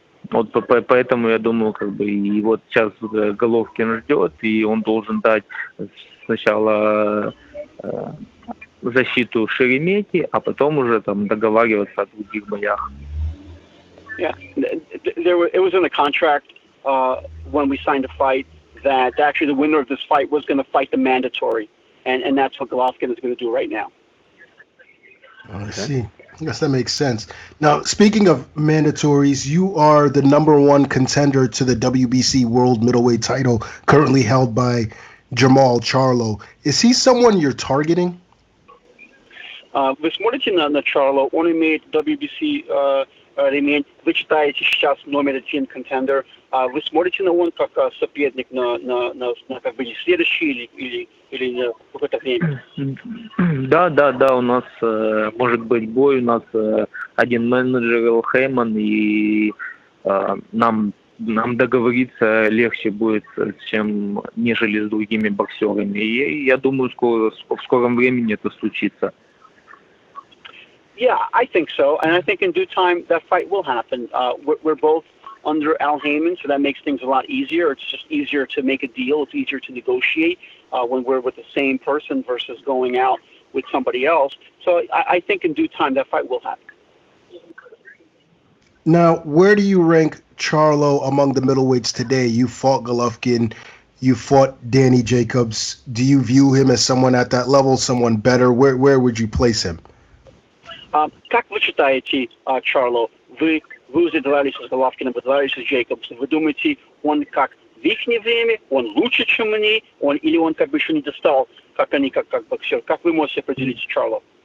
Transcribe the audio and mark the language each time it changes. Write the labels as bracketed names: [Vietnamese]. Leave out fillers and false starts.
[Russian] Вот поэтому я думаю, как бы, и вот сейчас Головкин ждет, и он должен дать сначала защиту Шереметьеве, а потом уже там договариваться о других боях. [English] Yeah, it was in the contract when we signed the fight that actually the winner of this fight was going to fight the mandatory, and that's what Golovkin is going to do right now. I see. I guess that makes sense. Now, speaking of mandatories, you are the #1 contender to the WBC World Middleweight title, currently held by Jermall Charlo. Is he someone you're targeting? [Russian] Вы смотрите на Charlo, он имеет WBC ремень, вы считаете сейчас номер один контендер, вы смотрите на он как соперник на как бы следующий или на какое-то время? Да, у нас может быть бой, у нас один менеджер Эл Хейман, и нам договориться легче будет, чем нежели с другими боксерами. И я думаю, в скором времени это случится. [English] Yeah, I think so, and I think in due time that fight will happen. We're both under Al Heyman, so that makes things a lot easier. It's just easier to make a deal. It's easier to negotiate when we're with the same person versus going out with somebody else. So I think in due time that fight will happen. Now, where do you rank Charlo among the middleweights today? You fought Golovkin, you fought Danny Jacobs. Do you view him as someone at that level, someone better? Where would you place him? [Russian] Как вы считаете, Чарло, вы уже дрались с Головкиным, вы дрались с Джейкобсом, вы думаете, он как в их время, он лучше, чем они, или он как бы еще не достал, как они, как боксер? Как вы можете определить Чарло?